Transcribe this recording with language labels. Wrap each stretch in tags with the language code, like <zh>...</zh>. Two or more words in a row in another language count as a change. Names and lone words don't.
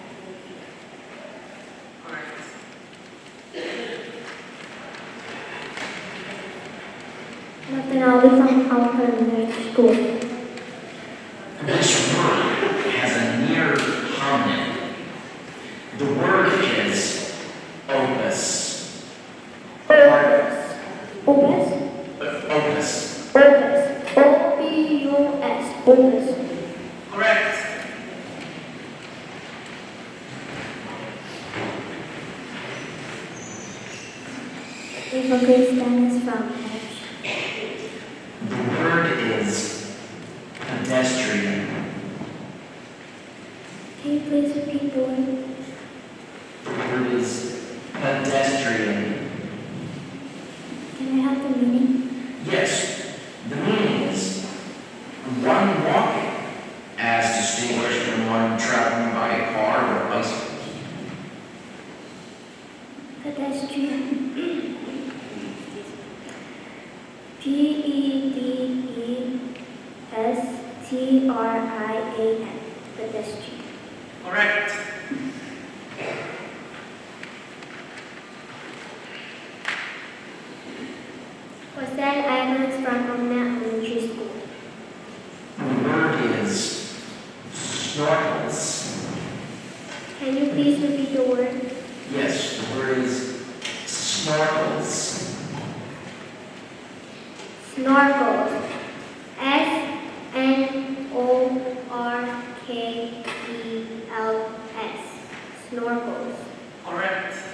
<en>Correct. Natanali from Alpha School. This word has a near homonym. The word is opus. Opus. Opus. Opus. Opus. O-P-U-S. Opus. Correct. Eva Christianis from H. The word is pedestrian. Can you please repeat the word? The word is pedestrian. Can I have the meaning? Yes, the meaning is one walking as distinguished from one traveling by a car or a bicycle. Pedestrian. P-E-D-E-S-T-R-I-A-N. Pedestrian. Correct. Jose Evans from Omna Elementary School. The word is snorkels. Can you please repeat the word? Yes, the word is snorkels. Snorkels. S-N-O-R-K-E-L-S. Snorkels. Correct.</en>